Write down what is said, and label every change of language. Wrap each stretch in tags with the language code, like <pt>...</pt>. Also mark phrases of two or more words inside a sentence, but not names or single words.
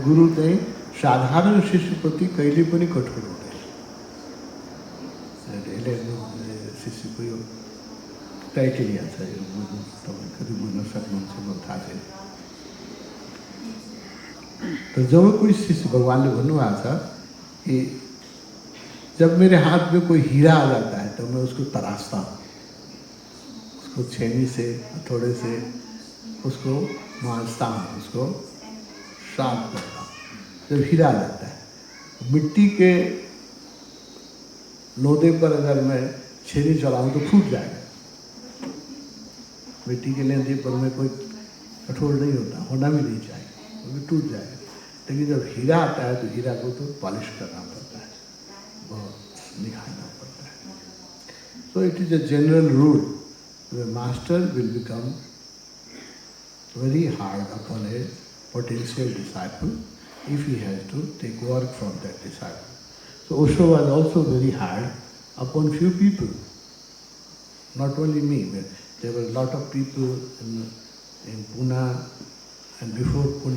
<ne>गुरु चाहिँ साधारण शिष्यप्रति कहिले पनि कठोर हुँदैन। यसले शिष्यको यो क्राइटेरिया छ, यो तपाईँ कति बुझ्न सक्नुहुन्छ मलाई थाहा छैन।</ne> <hi>तर जब कोई शिष्य,</hi> <ne>भगवानले भन्नुभएको छ कि</ne> <hi>जब मेरे हाथ में कोई हीरा आ जाता है तो मैं उसको तराशता हूँ, उसको छेनी से हथौड़े से उसको मांझता हूँ, उसको शार्प करता हूँ। जब हीरा आ जाता है, मिट्टी के लोदे पर अगर मैं छेनी चलाऊं तो फूट जाएगा। मिट्टी के लेंदे पर में कोई कठोर नहीं होता, होना भी नहीं चाहिए, वो भी टूट जाएगा। लेकिन जब हीरा आता है तो हीरा को तो पॉलिश करना पड़ता है, बहुत निखारना पड़ता है।</hi> <en>So it is a general rule, the master will become very hard upon a potential disciple if he has to take work from that disciple. So Osho was also very hard upon few people, not only me, but there were a lot of people in Pune and before Pune.</en>